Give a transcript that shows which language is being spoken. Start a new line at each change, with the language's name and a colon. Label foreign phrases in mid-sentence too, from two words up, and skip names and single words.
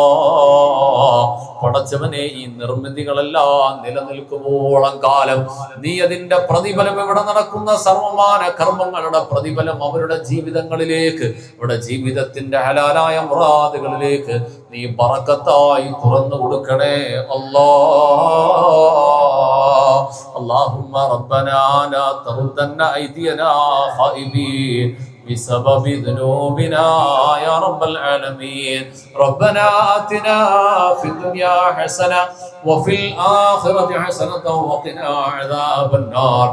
Malayalam: പടച്ചവനെ ഈ നിർമ്മിതികളെല്ലാം നിലനിൽക്കുമ്പോളം കാലം നീ അതിന്റെ പ്രതിഫലം ഇവിടെ നടക്കുന്ന സർവമാന കർമ്മങ്ങളുടെ പ്രതിഫലം അവരുടെ ജീവിതങ്ങളിലേക്ക്, ഇവിടെ ജീവിതത്തിന്റെ ഹലാലായ മുറാദുകളിലേക്ക് നീ ബറക്കത്തായി തുറന്നു കൊടുക്കണേ അല്ലാ.
Arabic: اللهم ربنا لا تردن أيدينا خائبين بسبب ذنوبنا يا رب العالمين. ربنا آتنا في الدنيا حسنة وفي الآخرة حسنة وقنا عذاب النار.